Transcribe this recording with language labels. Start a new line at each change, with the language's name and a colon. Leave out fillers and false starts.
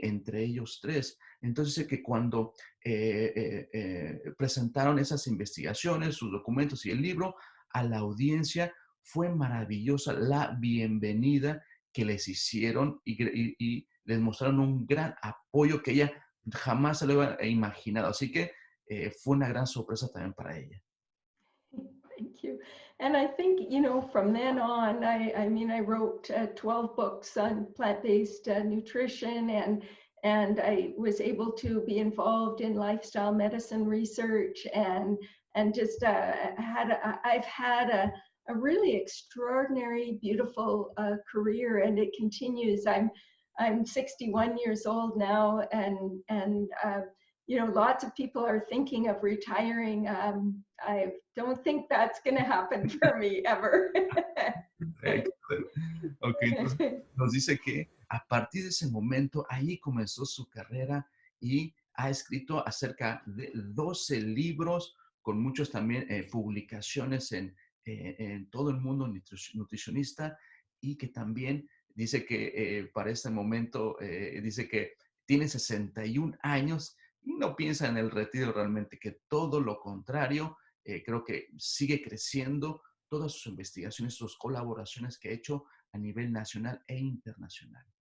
Spanish: Entre ellos tres. Entonces dice que cuando presentaron esas investigaciones, sus documentos y el libro a la audiencia, fue maravillosa la bienvenida que les hicieron y les mostraron un gran apoyo que ella jamás se lo había imaginado. Así que fue una gran sorpresa también para ella.
English: Thank you. And I think, you know, from then on, I mean, I wrote 12 books on plant-based nutrition, and I was able to be involved in lifestyle medicine research, and just I've had a really extraordinary, beautiful career, and it continues. I'm 61 years old now, and you know, lots of people are thinking of retiring. I don't think that's going to happen for me ever.
Spanish: Ok, entonces nos dice que a partir de ese momento, ahí comenzó su carrera y ha escrito acerca de 12 libros con muchas también publicaciones en todo el mundo nutricionista, y que también dice que para este momento, dice que tiene 61 años y no piensa en el retiro realmente, que todo lo contrario, creo que sigue creciendo todas sus investigaciones, sus colaboraciones que ha hecho a nivel nacional e internacional.